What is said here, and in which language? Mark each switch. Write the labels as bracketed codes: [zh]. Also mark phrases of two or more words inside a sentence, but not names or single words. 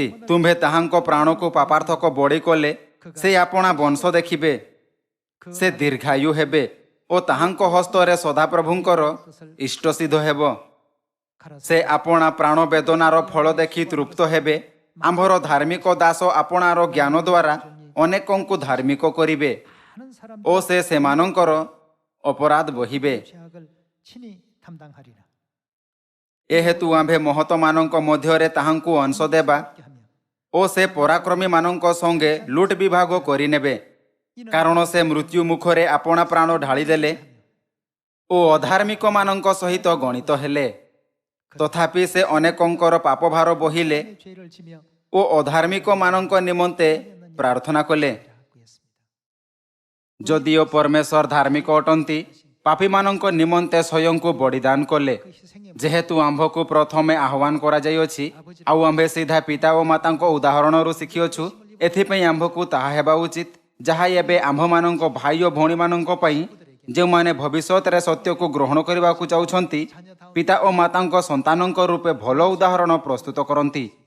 [or] ତୁମ୍ଭେ ତାହାଙ୍କ ପ୍ରାଣକୁ ପାପାର୍ଥକ ବଳି କଲେ ସେ ଆପଣା ବଂଶ ଦେଖିବେ, ସେ ଦୀର୍ଘାୟୁ ହେବେ ଓ ତାହାଙ୍କ ହସ୍ତରେ ସଦାପ୍ରଭୁଙ୍କର ଇଷ୍ଟସିଦ୍ଧ ହେବ। ସେ ଆପଣା ପ୍ରାଣ ବେଦନାର ଫଳ ଦେଖି ତୃପ୍ତ ହେବେ। ଆମ୍ଭର ଧାର୍ମିକ ଦାସ ଆପଣାର ଜ୍ଞାନ ଦ୍ୱାରା ଅନେକଙ୍କୁ ଧାର୍ମିକ କରିବେ [ko] 많은 사람 [or] ଓ ସେ ସେମାନଙ୍କର ଅପରାଧ ବହିବେ। [ko] 죄악을 친히 담당하리라. [or] ଏ ହେତୁ ଆମ୍ଭେ ମହତମାନଙ୍କ ମଧ୍ୟରେ ତାହାଙ୍କୁ ଅଂଶ ଦେବା [ko] 함께 하며 [or] ଓ ସେ ପରାକ୍ରମୀମାନଙ୍କ ସଙ୍ଗେ ଲୁଟ ବିଭାଗ କରିନେବେ। କାରଣ ସେ ମୃତ୍ୟୁ ମୁଖରେ ଆପଣା ପ୍ରାଣ ଢାଳିଦେଲେ ଓ ଅଧାର୍ମିକମାନଙ୍କ ସହିତ ଗଣିତ ହେଲେ। ତଥାପି ସେ ଅନେକଙ୍କର ପାପଭାର ବହିଲେ [ko] 죄를 지며 [or] ଓ ଅଧାର୍ମିକମାନଙ୍କ ନିମନ୍ତେ ପ୍ରାର୍ଥନା କଲେ। [ko] 구했습니다. [or] ଯଦିଓ ପରମେଶ୍ୱର ଧାର୍ମିକ ଅଟନ୍ତି, ପାପୀମାନଙ୍କ ନିମନ୍ତେ ସ୍ୱୟଂକୁ ବଳିଦାନ କଲେ। [ko] 그 희생의 [or] ଯେହେତୁ ଆମ୍ଭକୁ ପ୍ରଥମେ ଆହ୍ୱାନ କରାଯାଇଅଛି, ଆଉ ଆମ୍ଭେ ସିଧା ପିତା ଓ ମାତାଙ୍କ ଉଦାହରଣରୁ ଶିଖିଅଛୁ, ଏଥିପାଇଁ ଆମ୍ଭକୁ ତାହା ହେବା ଉଚିତ ଯାହା ଏବେ ଆମ୍ଭମାନଙ୍କ ଭାଇ ଓ ଭଉଣୀମାନଙ୍କ ପାଇଁ ଯେଉଁମାନେ ଭବିଷ୍ୟତରେ ସତ୍ୟକୁ ଗ୍ରହଣ କରିବାକୁ ଯାଉଛନ୍ତି, ପିତା ଓ ମାତାଙ୍କ ସନ୍ତାନଙ୍କ ରୂପେ ଭଲ ଉଦାହରଣ ପ୍ରସ୍ତୁତ କରନ୍ତି।